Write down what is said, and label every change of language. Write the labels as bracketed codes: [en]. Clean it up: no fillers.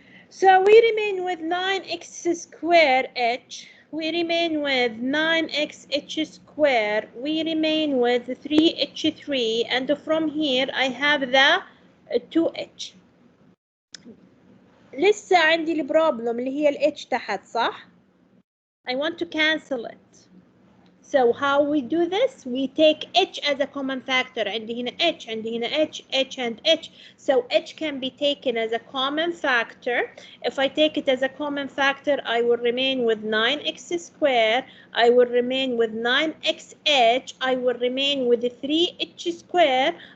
[en] So we remain with 9x squared h. We remain with 9xh squared. We remain with 3h3, and from here I have the 2h. [ar] لسه عندي البروبلم اللي هي الh تحت صح؟ [en] I want to cancel it. So how we do this? We take h as a common factor. [ar] عندي هنا h, عندي هنا h, [en] h and h. So h can be taken as a common factor. If I take it as a common factor, I will remain with 9x squared. I will remain with 9xh. I will remain with 3h squared.